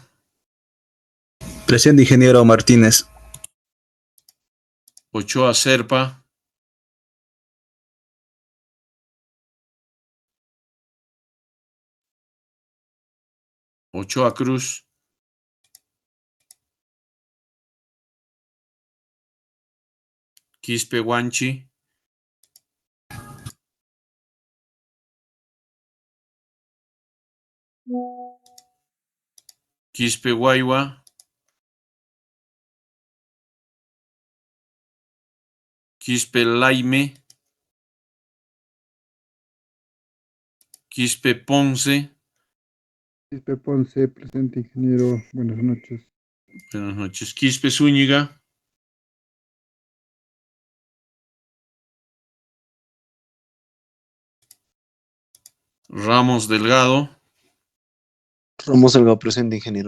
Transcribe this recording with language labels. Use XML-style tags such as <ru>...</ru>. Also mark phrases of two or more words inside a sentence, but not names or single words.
<es>Presente, ingeniero Martínez. Ochoa Serpa. Ochoa Cruz. Quispe Guanchi. Quispe Guayua. Quispe Laime. Quispe Ponce. Quispe Ponce, presente, ingeniero. Buenas noches. Buenas noches. Quispe Zúñiga. Ramos Delgado. Ramos Delgado, presente, ingeniero.</es>